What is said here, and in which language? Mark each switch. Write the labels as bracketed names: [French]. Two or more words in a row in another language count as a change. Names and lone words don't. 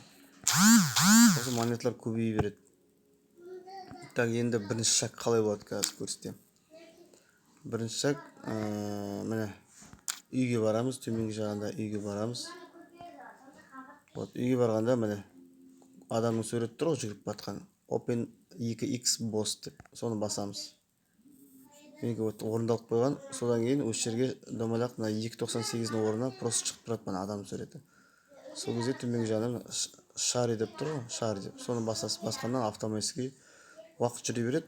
[Kazakh] Осы монеталар көбейе береді. Так, енді бірінші шаг қалай болады қазір көрсетемін. Бірінші шаг, міне үйге барамыз, төменгі жағында үйге барамыз. Вот, үйге барғанда міне адамның суреті тұр ғой, жүгіріп батқан. [English] Open 2x boss [Kazakh] деп, соны басамыз. Менікі орындалып қойған. Содан кейін осы жерге домалақ мына 2.98-ның орнына просто шығып тұрады мына адам суреті. Сол кезде төменгі жағынан шари деп тұр ғой, шари деп. Соны басқаннан автоматически уақыт жүре береді.